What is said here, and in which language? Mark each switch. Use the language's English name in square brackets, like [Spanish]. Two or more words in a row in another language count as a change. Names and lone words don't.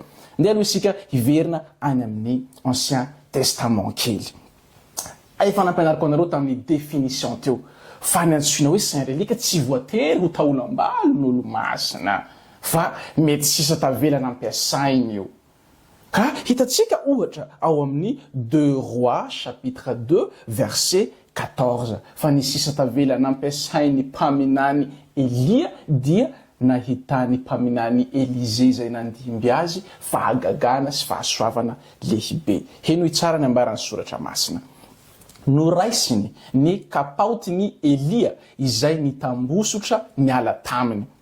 [Malagasy] Ndeha aloha isika hiverina any amin'ny [French] Ancien Testament [Malagasy] kely. Efa nampianariko anareo tamin'ny définition teo fa ny antsoina hoe saint relika tsy voatery ho taolam-balo n'olo masina fa mety sisa tavelana ampiasainy io. Ka hitatsika ohatra ao amin'ny [French] 2 Rois chapitre 2 verset 14 [Malagasy] fa ny sisa tavelana ampiasainy mpaminany Elia dia nahitany mpaminany Élisée zay nandimby azy fahagagana sy fahasoavana lehibe. Henoy tsara ny ambaran'ny soratra masina. Noraisiny ny kapaotiny Elia izay nitambosotra niala taminy.